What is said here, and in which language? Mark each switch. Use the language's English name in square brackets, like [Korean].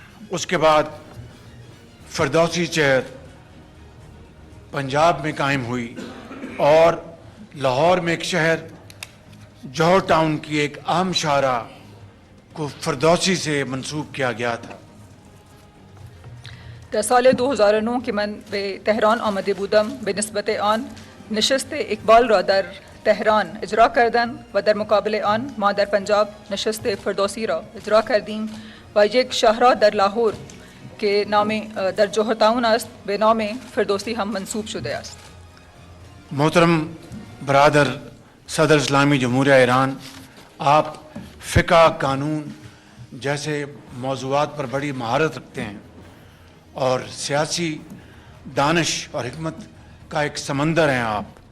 [Urdu] اس کے بعد فردوسی چیئر پنجاب میں قائم ہوئی اور لاہور میں ایک شہر جوہر ٹاؤن کی ایک اہم شاعرہ کو فردوسی سے منسوب کیا گیا تھا. [Persian] در سال 2009 که من به تهران آمده بودم به نسبت آن نشست اقبال را در تهران اجرا کردند و در مقابل آن ما در پنجاب نشست فردوسی را اجرا کردیم و یک شاهراه در لاهور که نام در جوهر تاون است به نام فردوسی هم منسوب شده است. [Urdu] محترم برادر صدر اسلامی جمہوریہ ایران، آپ فقہ، قانون جیسے موضوعات پر بڑی مہارت رکھتے ہیں اور سیاسی دانش اور حکمت کا ایک سمندر ہیں آپ.